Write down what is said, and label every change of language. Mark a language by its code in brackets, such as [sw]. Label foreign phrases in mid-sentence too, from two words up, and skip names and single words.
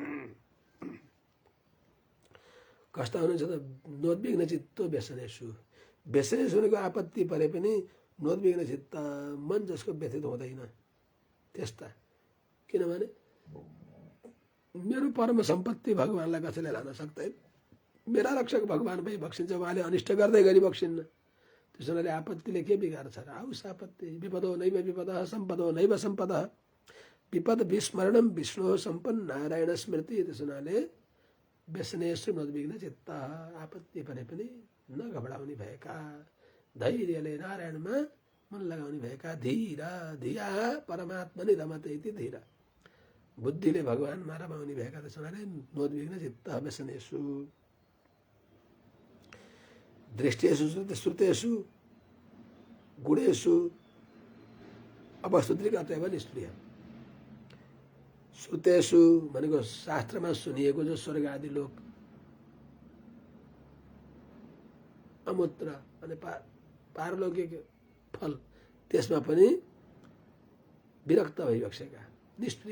[ne] कस्ता हुनुहुन्छ त [sa] नोद्विग्न चित्तो व्यसनेषु व्यसनेषु [ne] भनेको आपत्ति परे पनि नोद्विग्न चित्त मन जसको व्यथित हुँदैन त्यस्ता। किनभने मेरो परम सम्पत्ति भगवानलाई कसैले लान सक्दैन, मेरा रक्षक भगवान भई बक्सिन्छ, उहाँले अनिष्ट गर्दै गरी बक्सिन्न। त्यसो हुनाले आपत्तिले के बिगार्छ र आउस् आपत्ति। [sa] विपदो नैव विपदः सम्पदो नैव सम्पदः विपद विस्मरणम विष्णु सम्पन्न नारायण स्मृति। [ne] त्यसो हुनाले [sa] व्यसनेषु नोद्विग्न चित्त [ne] आपत्ति परे पनि नघबडाउने भएका, धैर्यले नारायणमा मन लगाउने भएका [sa] धीरा धिया परमात्मनि रमते इति धीरा [ne] बुद्धिले भगवानमा रमाउने भएका त्यसैले [sa] नोद्विग्न चित्त व्यसनेषु दृष्टिषु श्रुतेषु गुणेषु अवस्थित अतएव निष्क्रिय [ne] श्रुतेषु भनेको शास्त्रमा सुनिएको जो स्वर्ग आदि लोक अमूत्र अनि पारलौकिक फल त्यसमा पनि विरक्त भइबसेका निष्क्रिय